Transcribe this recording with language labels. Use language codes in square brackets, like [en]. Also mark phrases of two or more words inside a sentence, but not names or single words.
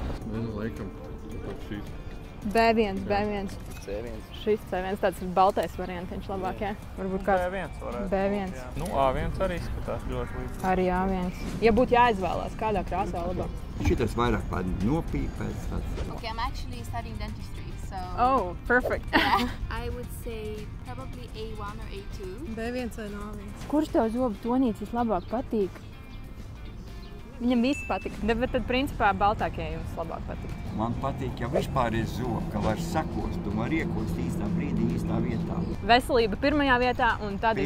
[lv] Laikam, šīs. B1, B1. C1. Šis C1 tāds baltais variantiņš labāk, jā? Varbūt kāds B1 varētu. B1. Nu, A1 arī skatās ļoti līdzi. Arī A1. Ja būtu jāizvēlās, kādā krāsā labāk? Šitas vairāk pār nopīpēs tāds. [en] Okay, I'm actually studying dentistry, so Oh, perfect. yeah. I would say probably A1 or A2. [lv] B1 vai A1. Kurš tev zobu tonītis vislabāk patīk? Viņam viss patīk, bet tad principā baltākie jums labāk patīk. Man patīk, ja vispār ir zoba, ka var sakost un var iekost īstā brīdī, īstā vietā. Veselība pirmajā vietā un tad